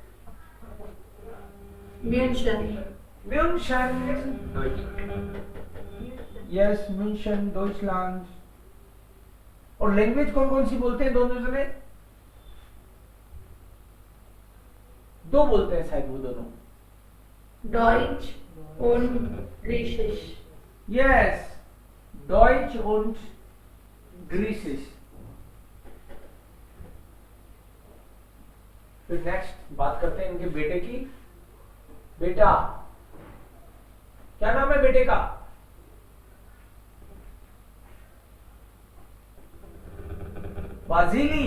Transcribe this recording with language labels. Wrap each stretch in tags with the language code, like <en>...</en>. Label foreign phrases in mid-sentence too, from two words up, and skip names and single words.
<de>München. म्यूनशन। यस, म्यूनशन, डॉइचलैंड।</de> <hi>और लैंग्वेज कौन कौन सी बोलते हैं दोनों जने? दो बोलते हैं शायद वो दोनों।</hi> <de>Deutsch und Griechisch. यस, Deutsch und Griechisch.</de> <hi>फिर नेक्स्ट बात करते हैं इनके बेटे की। बेटा, क्या नाम है बेटे का? वाजिली।</hi>